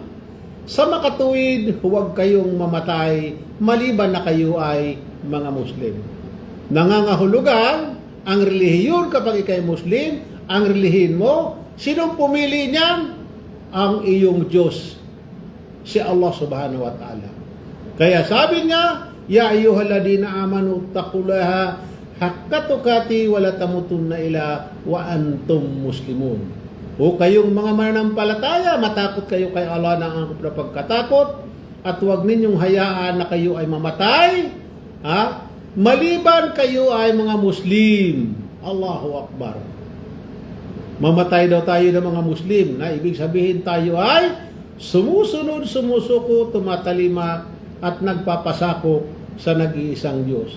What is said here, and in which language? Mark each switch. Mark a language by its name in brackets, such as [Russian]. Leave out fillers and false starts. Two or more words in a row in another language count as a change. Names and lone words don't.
[Filipino] Sa makatuwid, huwag kayong mamatay maliban na kayo ay mga Muslim." Nangangahulugan ang relihiyon kapag ikay Muslim, ang relihiyon mo, sinong pumili niyan? Ang iyong Diyos, si Allah [Arabic] سبحانه وتعالى. [Filipino] Kaya sabi niya, [Arabic] "يا أيها الذين آمنوا اتقوا الله حق تقاته ولا تموتن إلا وأنتم مسلمون." [Filipino] O kayong mga mananampalataya, matakot kayo kay Allah ng angkop na pagkatakot at huwag ninyong hayaan na kayo ay mamatay, maliban kayo ay mga Muslim. [Arabic] الله أكبر. [Filipino] Mamatay daw tayo ng mga Muslim, na ibig sabihin tayo ay sumusunod, sumusuko, tumatalima at nagpapasakop sa nag-iisang Diyos.